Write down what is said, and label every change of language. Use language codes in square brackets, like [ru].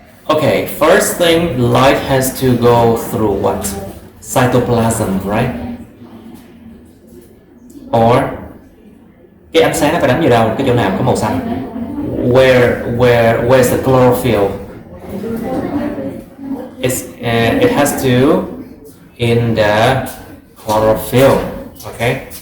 [en] Okay, first thing, light has to go through what? Cytoplasm, right? [vi] Or cái ánh sáng nó phải đánh vào đâu? Cái chỗ nào có màu xanh? [en] Where's the chlorophyll? It has to in the chlorophyll. Okay.